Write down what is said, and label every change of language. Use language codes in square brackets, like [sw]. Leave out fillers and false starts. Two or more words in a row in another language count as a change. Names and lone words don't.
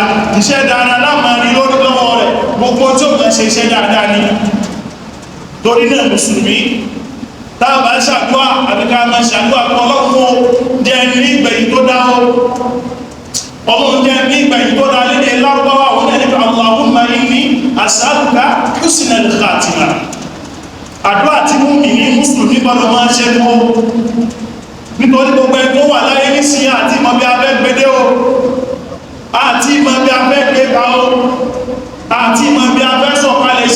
[yo] iṣẹ́ dáadáa láàmà rí lórí lọ́wọ́ rẹ̀ gbogbo tí ó máa ṣe iṣẹ́ dáadáa ni torí náà mùsùlùmí táàbà ṣàdúrà àbíká máa ṣàdúrà pọ̀ ọlọ́run jẹ́ ní ìgbẹ̀yìn tó dá ọlọ́run jẹ́ ní ìgbẹ̀yìn tó dá lédè lárúbáwá òun náà nípa [ar] اللهم إني أسألك حسن الخاتمة [yo] àdúrà tí mú mi ní mùsùlùmí gbọ́dọ̀ máa ṣe mọ́ nítorí gbogbo ẹ̀ tó wà láyé nísìnyí àti ìmọ̀ bí abẹ́ gbédé o àti ìmọ̀ bí abẹ́ gbéga o àti ìmọ̀ bí abẹ́ sọ̀kalẹ̀ sí